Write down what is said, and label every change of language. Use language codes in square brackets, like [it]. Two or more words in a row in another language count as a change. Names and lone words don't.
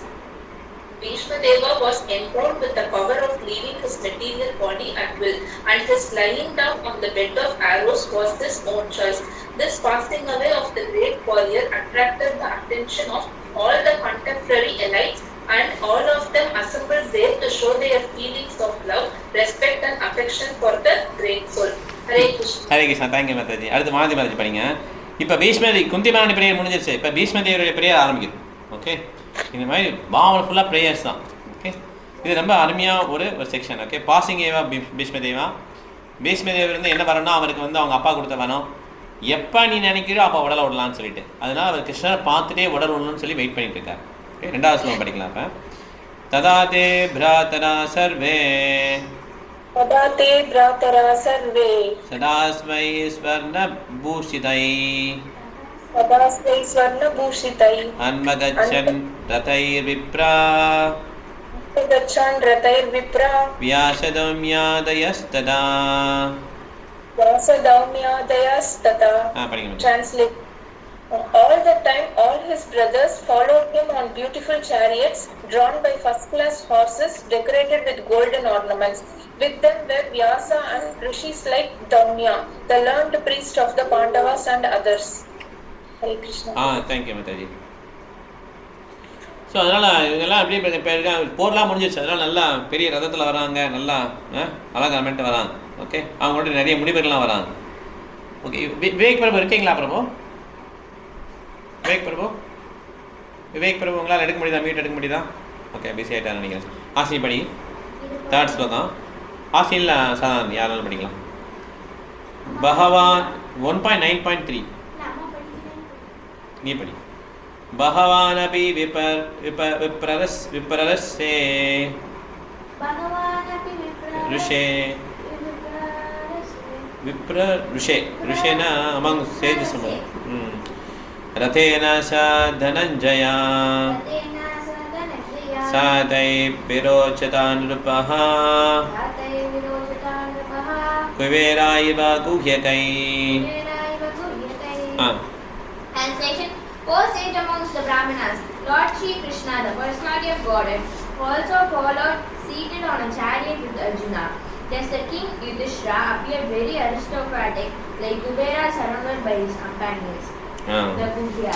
[en] Bhishma Deva was endowed with the power of leaving his material body at will, and his lying down on the bed of arrows was his own choice. This passing away of the great warrior attracted the attention of all the contemporary elites, and all of them assembled there to show their feelings of love, respect and affection for the great soul. Hare Krishna. [ta] ஹரே கிருஷ்ணா. தேங்க்யூ மாதாஜி. அடுத்து மாலதி மாதாஜி படிங்க. இப்போ பீஷ்மதி குந்தி மகாராணி ப்ரேயர் முடிஞ்சிருச்சு. இப்போ பீஷ்மதேவருடைய ப்ரேயர் ஆரம்பிக்குது. ஓகே, இந்த மாதிரி பாவனை ஃபுல்லாக ப்ரேயர்ஸ் தான். ஓகே, இது ரொம்ப அருமையாக ஒரு செக்ஷன். ஓகே, [en] passing away [ta] பீஷ்மதேவா. பீஷ்மதேவர் வந்து என்ன வரணும், அவருக்கு வந்து அவங்க அப்பா கொடுத்த வரம், எப்போ நீ நினைக்கிறோ அப்போ உடலை விடலான்னு சொல்லிட்டு, அதனால அவர் கிருஷ்ணரை பார்த்துட்டே உடல் விடணும்னு சொல்லி வெயிட் பண்ணிட்டு இருக்காரு. ஓகே, 2வது ஸ்லோகம் படிக்கலாம். இப்போ [sa] तदा ते भ्रातरा सर्वे तदा ते भ्रातरा सर्वे सदा स्मै स्वर्णभूषितै सदा स्मै स्वर्णभूषितैः अन्वगच्छन् रथैर्विप्रा गच्छन् रथैर्विप्रा व्यासदौम्यादयस्तदा. व्यासदौम्यादयस्तदा. [en] Translate. All the time, all his brothers followed him on beautiful chariots drawn by first-class horses decorated with golden ornaments. With them were Vyasa and rishis like Daumya, the learned priest of the Pandavas and others. Hare Krishna. [ta] தேங்க்யூ மாதாஜி. ஸோ அதனால் இவங்கெல்லாம் அப்படியே போர்லாம் முடிஞ்சிருச்சு. அதனால் நல்லா பெரிய ரதத்தில் வராங்க, நல்லா அலங்காரமெண்ட்டு வராங்க. ஓகே, அவங்களோட நிறைய முனிவர்கள்லாம் வராங்க. ஓகே, விவேக் பிரபு இருக்கீங்களா பிரபு? விவேக் பிரபு உங்களால் எடுக்க முடியுதா? மீட் எடுக்க முடியுதா? ஓகே, பிஸி ஆகிட்டான்னு நினைக்கிறேன். ஆசினி படி. 3rd ஸ்லோகம். ஆசினில் சாதாரண யாராலும் படிக்கலாம். பகவான் 1.9.3 நீ படி. [sa] भगवान् अपि विप्ररस्से ऋषे विप्र ऋषेण [en] among sages [sa] रथेन सा धनञ्जया सादै विरोचता नृपः कुबेरा इव गुह्यकै. [en] Translation. O sage amongst the Brahmanas, Lord Shri Krishna, the personality of Godhead, also followed seated on a chariot with Arjuna. Thus the king Yudhishthira appeared very aristocratic, like Kubera surrounded by his companions, the Guhyas.